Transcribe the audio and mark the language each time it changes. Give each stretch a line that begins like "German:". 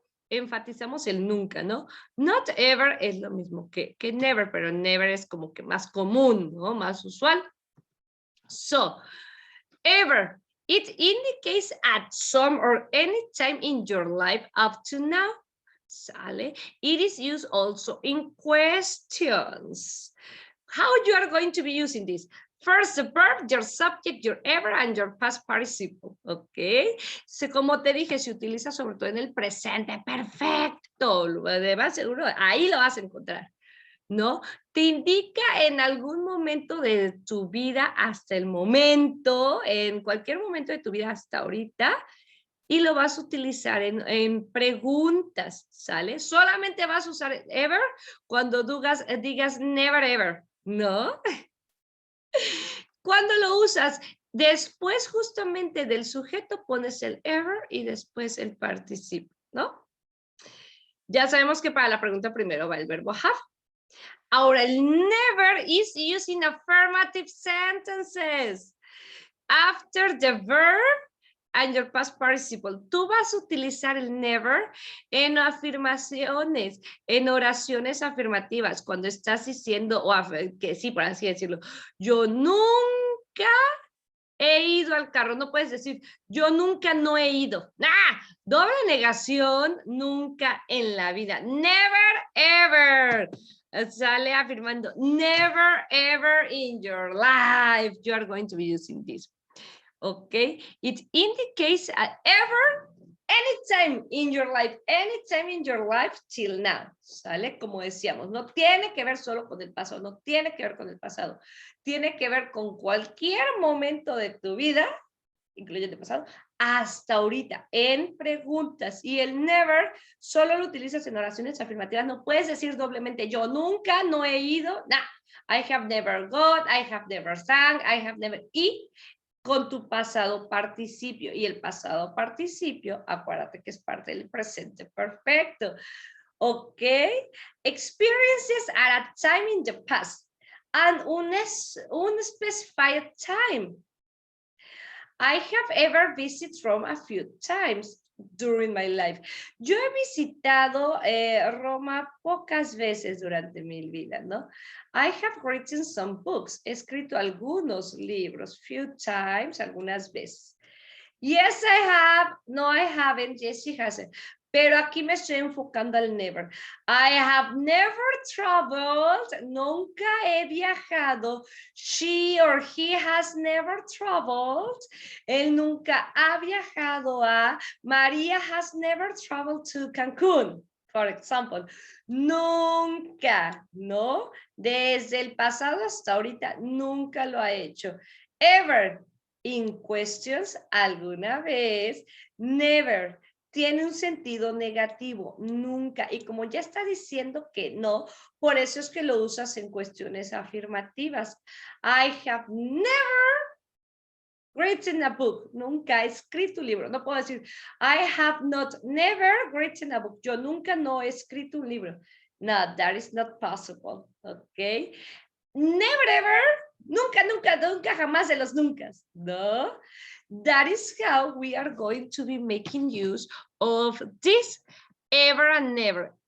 Spanish: Enfatizamos el nunca, ¿no? Not ever es lo mismo que never, pero never es como que más común, ¿no? Más usual.
English: So, ever, it indicates at some or any time in your life up to now. ¿Sale? It is used also in questions. How you are going to be using this? First the verb, your subject, your ever, and your past participle, ¿ok?
Spanish: Como te dije, se utiliza sobre todo en el presente perfecto, además seguro, ahí lo vas a encontrar, ¿no? Te indica en algún momento de tu vida hasta el momento, en cualquier momento de tu vida hasta ahorita, y lo vas a utilizar en preguntas, ¿sale? Solamente vas a usar ever cuando digas never ever, ¿no? Cuando lo usas, después justamente del sujeto pones el ever y después el participio, ¿no? Ya sabemos que para la pregunta primero va el verbo have. Ahora, el
English: never is used in affirmative sentences. After the verb and your past participle.
Spanish: Tú vas a utilizar el never en afirmaciones, en oraciones afirmativas, cuando estás diciendo, o que sí, por así decirlo, yo nunca he ido al carro. No puedes decir, yo nunca no he ido. ¡Ah! Doble negación, nunca en la vida.
English: Never, ever.
Spanish: Sale afirmando,
English: never, ever in your life you are going to be using this. Okay, it indicates ever, anytime in your life till now, ¿sale?
Spanish: Como decíamos, no tiene que ver solo con el pasado, no tiene que ver con el pasado, tiene que ver con cualquier momento de tu vida, incluyendo el pasado, hasta ahorita, en preguntas. Y el never solo lo utilizas en oraciones afirmativas, no puedes decir doblemente, yo nunca, no he ido, nah,
English: I have never got, I have never sang, I have never,
Spanish: y con tu pasado participio. Y el pasado participio, acuérdate que es parte del presente perfecto. ¿Ok?
English: Experiences at a time in the past and un specified time. I have ever visited Rome a few times during my life.
Spanish: Yo he visitado Roma pocas veces durante mi vida, ¿no?
English: I have written some books.
Spanish: He escrito algunos libros, few times, algunas veces.
English: Yes, I have. No, I haven't. Yes, she hasn't.
Spanish: Pero aquí me estoy enfocando al never.
English: I have never traveled.
Spanish: Nunca he viajado.
English: She or he has never traveled.
Spanish: Él nunca ha viajado a.
English: María has never traveled to Cancún, for example.
Spanish: Nunca, ¿no? Desde el pasado hasta ahorita, nunca lo ha hecho.
English: Ever. In questions,
Spanish: alguna vez.
English: Never.
Spanish: Tiene un sentido negativo, nunca. Y como ya está diciendo que no, por eso es que lo usas en cuestiones afirmativas.
English: I have never written a book.
Spanish: Nunca he escrito un libro. No puedo decir,
English: I have not never written a book.
Spanish: Yo nunca no he escrito un libro.
English: No, that is not possible. Okay. Never ever.
Spanish: Nunca, nunca, nunca, jamás de los nunca. No.
English: That is how we are going to be making use of this ever and never.